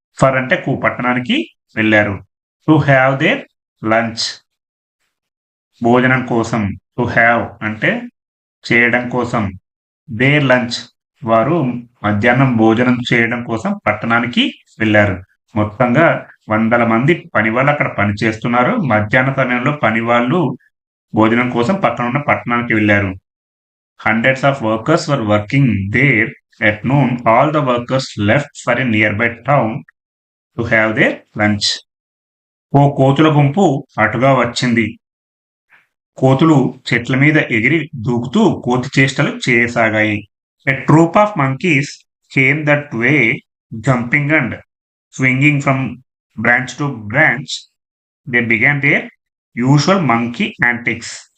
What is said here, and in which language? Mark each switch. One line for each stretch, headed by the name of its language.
English: for
Telugu: అంటే పట్టణానికి వెళ్లారు.
English: to have their lunch
Telugu: భోజనం కోసం.
English: to have
Telugu: అంటే చేయడం కోసం.
English: their lunch
Telugu: వారు మధ్యాహ్నం భోజనం చేయడం కోసం పట్టణానికి వెళ్లారు. మొత్తంగా వందల మంది పనివాళ్ళు అక్కడ పని చేస్తున్నారు. మధ్యాహ్న సమయంలో పనివాళ్ళు భోజనం కోసం పక్కన ఉన్న పట్టణానికి వెళ్లారు.
English: Hundreds of workers were working there. At noon, all the workers left for a nearby town to have their lunch.
Telugu: ఓ కోతుల గుంపు అటుగా వచ్చింది. కోతులు చెట్ల మీద ఎగిరి దూకుతూ కోతి చేష్టలు చేయసాగాయి.
English: A troop of monkeys came that way, jumping and swinging from branch to branch. They began their usual monkey antics.